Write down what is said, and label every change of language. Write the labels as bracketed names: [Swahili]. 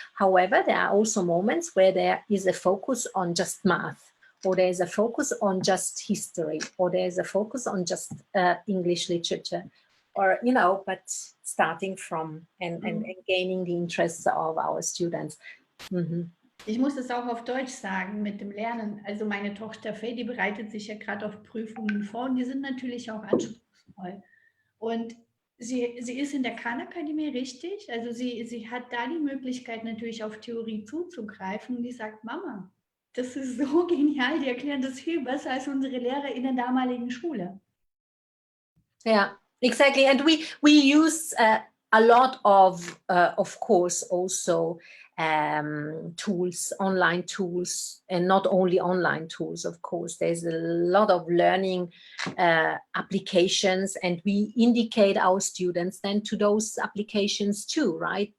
[English] However, there are also moments where there is a focus on just math, or there is a focus on just history, or there is a focus on just English literature, or, but starting from and gaining the interests of our students. Mm-hmm. [German] Ich muss es auch auf Deutsch sagen mit dem Lernen. Also meine Tochter Faye, die bereitet sich ja gerade auf Prüfungen vor und die sind natürlich auch anspruchsvoll. Und sie ist in der Khan-Akademie, richtig? Also sie hat da die Möglichkeit natürlich auf Theorie zuzugreifen und die sagt, Mama, das ist so genial, die erklären das viel besser als unsere Lehrer in der damaligen Schule. [English] Yeah, exactly. And we use a lot of course, also tools, online tools, and not only online tools, of course. There's a lot of learning applications, and we indicate our students then to those applications too, right?